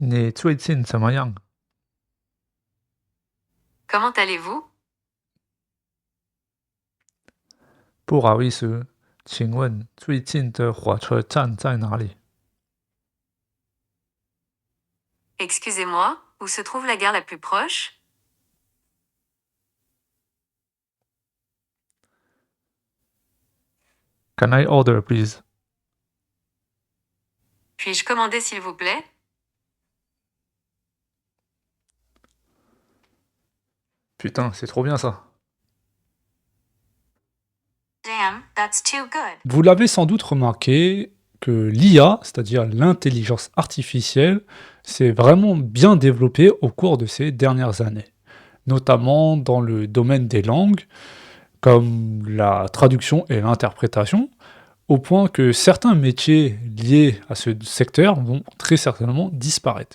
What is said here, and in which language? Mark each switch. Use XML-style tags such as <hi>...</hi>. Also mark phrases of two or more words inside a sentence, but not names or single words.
<zh>你最近怎么样？</zh> <fr>Comment allez-vous?</fr> <zh>不好意思，请问最近的火车站在哪里</zh> <fr>Excusez-moi, où se trouve la gare la plus proche?</fr> <en>？Can I order, please？</en> <fr>Puis-je commander s'il vous plaît? Putain, c'est trop bien ça.</fr> <en>Damn, that's too good.</en> <fr>Vous l'avez sans doute remarqué que l'IA, c'est-à-dire l'intelligence artificielle, s'est vraiment bien développée au cours de ces dernières années, notamment dans le domaine des langues, comme la traduction et l'interprétation, au point que certains métiers liés à ce secteur vont très certainement disparaître.</fr>